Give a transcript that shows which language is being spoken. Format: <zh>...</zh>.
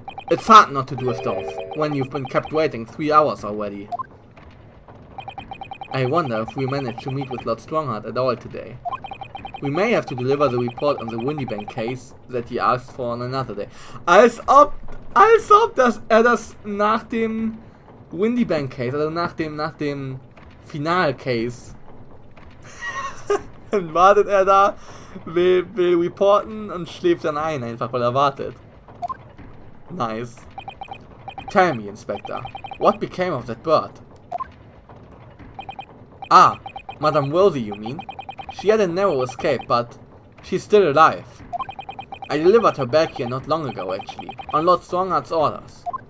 <en>It's hard not to drift off, when you've been kept waiting 3 hours already. I wonder if we managed to meet with Lord Strongheart at all today. We may have to deliver the report on the Windybank case that he asked for on another day.</en> <de>Als ob das nach dem Windybank case, also nach dem Final-Case. Dann wartet er da, will reporten und schläft dann ein, einfach weil er wartet.</de> <en>Nice. Tell me, Inspector, what became of that bird? Ah, Madame Rosie, you mean? She had a narrow escape, but she's still alive. I delivered her back here not long ago, actually, on Lord Strongheart's orders.</en>